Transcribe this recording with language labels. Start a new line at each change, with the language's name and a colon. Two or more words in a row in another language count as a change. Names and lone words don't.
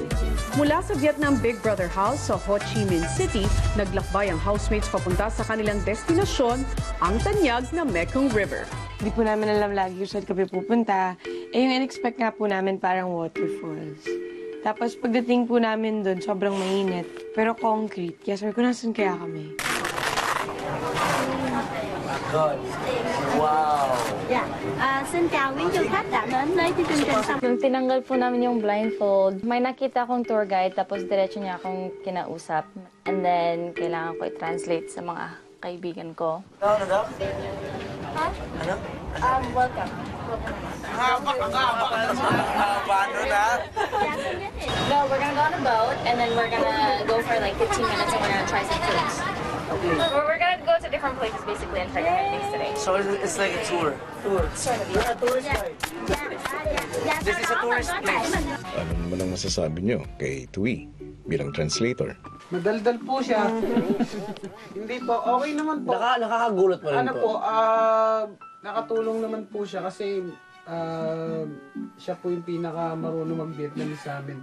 Filipino: Mula sa Vietnam Big Brother House sa Ho Chi Minh City, naglakbay ang housemates papunta sa kanilang destinasyon, ang tanyag na Mekong River. Hindi po namin alam lagi kung saan kami pupunta. Eh, yung in-expect nga po namin parang waterfalls. Tapos pagdating po namin doon, sobrang mainit. Pero concrete. Kaya sabi ko, nasan kaya kami?
English: God. Wow!
Vietnamese: Dạ, xin chào quý du khách đã đến với chương trình Sông.
Filipino: Nung tinanggal po namin yung blindfold, may nakita akong tour guide tapos diretso niya akong kinausap.
English: And then,
Filipino: kailangan ko i-translate sa mga kaibigan ko. Ano daw? Ha? Ano?
English: Welcome.
Filipino: Paano na?
English: No, we're gonna go on a boat and then we're gonna go for like 15 minutes and we're gonna try some foods. Okay. We're gonna go to different places basically and try different things today. So it's like a tour. Sort of. You're a tourist guide. This is a tourist place.
Filipino: Ano naman ang masasabi nyo kay Tui bilang translator? Madaldal po siya. Hindi po, okay naman po. Nakakagulat pa rin Ano to. po, nakatulong naman po siya kasi siya po yung pinaka marunong mag-Vietnamese sa amin.